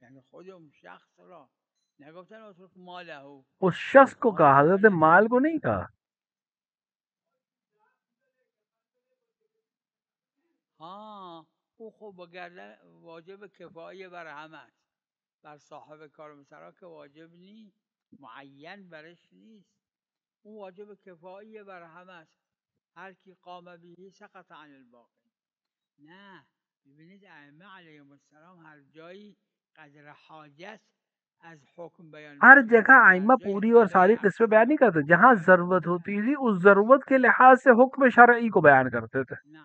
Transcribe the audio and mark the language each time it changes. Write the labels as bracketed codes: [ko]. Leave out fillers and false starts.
[fa] خود اون شخص را نگفتن [ar] اترک ماله. [ur] اس شخص کو کہا، حضرت مال کو نہیں کہا. [fa] ہاں او خب بگردن واجب کفایه بر همه است. بر صاحب کار مثلا که واجب نیست، معین برش نیست. اون واجب کفایه بر همه است. هر کی [ar] قام بهی سقط عن الباقی. [fa] نه ببینید ائمه علیهم السلام ہر جایی قدر حاجت از حکم بیان، [ur] ہر جگہ ائمہ پوری اور ساری قسمیں بیان نہیں کرتے. جہاں ضرورت ہوتی تھی اس ضرورت کے لحاظ سے حکم شرعی کو بیان کرتے تھے.